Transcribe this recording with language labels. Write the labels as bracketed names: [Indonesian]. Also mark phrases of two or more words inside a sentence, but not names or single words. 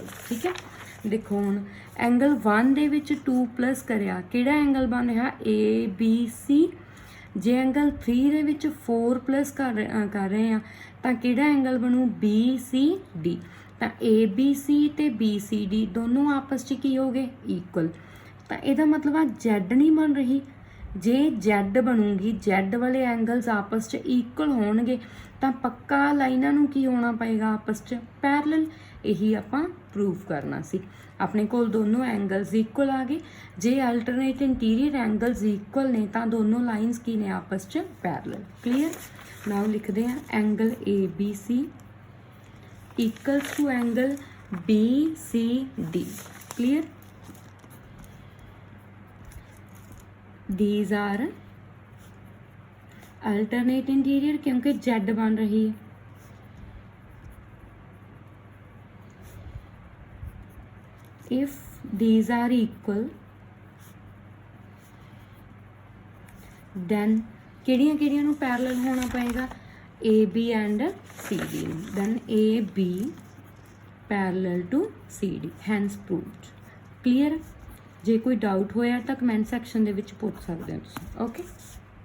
[Punjabi] ਠੀਕ ਹੈ। ਦੇਖੋ ਹੁਣ ਐਂਗਲ 1 ਦੇ ਵਿੱਚ 2 ਪਲੱਸ ਕਰਿਆ, ਕਿਹੜਾ ਐਂਗਲ ਬਣ ਰਿਹਾ, ABC। ਜੇ ਐਂਗਲ 3 ਦੇ ਵਿੱਚ 4 ਪਲੱਸ ਕਰ ਰਹੇ ਆ ਤਾਂ ਕਿਹੜਾ ਐਂਗਲ ਬਣੂ, BCD। ਤਾਂ ABC ਤੇ BCD ਦੋਨੋਂ ਆਪਸ 'ਚ ਕੀ ਹੋ ਗਏ, ਇਕੁਅਲ। ਤਾਂ ਇਹਦਾ ਮਤਲਬ ਆ Z ਨਹੀਂ ਬਣ ਰਹੀ, ਜੇ Z ਬਣੂਗੀ, Z ਵਾਲੇ ਐਂਗਲਸ ਆਪਸ ਚ ਇਕੁਅਲ ਹੋਣਗੇ ਤਾਂ ਪੱਕਾ ਲਾਈਨਾਂ ਨੂੰ ਕੀ ਹੋਣਾ ਪਏਗਾ ਆਪਸ 'ਚ ਪੈਰਲਲ। ਇਹੀ ਆਪਾਂ ਪ੍ਰੂਵ ਕਰਨਾ ਸੀ। ਆਪਣੇ ਕੋਲ ਦੋਨੋਂ ਐਂਗਲਸ ਇਕੁਅਲ ਆ ਗਏ। ਜੇ [English] alternate interior angles [Punjabi] ਇਕੁਅਲ ਨੇ ਤਾਂ ਦੋਨੋਂ ਲਾਈਨਸ ਕੀ ਨੇ ਆਪਸ 'ਚ ਪੈਰਲਲ। ਕਲੀਅਰ। ਨਾਓ ਲਿਖਦੇ ਹਾਂ [English] angle ABC equals to angle BCD. [Punjabi] ਕਲੀਅਰ। [English] these are alternate interior [Hindi] क्योंकि Z बन रही है। [English] if these are equal then [Punjabi] ਕਿਹੜੀਆਂ ਨੂੰ ਪੈਰਲਲ ਹੋਣਾ ਪਏਗਾ [English] AB and CD ਨੂੰ। then AB parallel to CD hence proved। clear। [Punjabi] ਜੇ ਕੋਈ ਡਾਊਟ ਹੋਇਆ ਤਾਂ [English] comment section [Punjabi] ਦੇ ਵਿੱਚ ਪੁੱਛ ਸਕਦੇ ਹੋ ਤੁਸੀਂ। ਓਕੇ।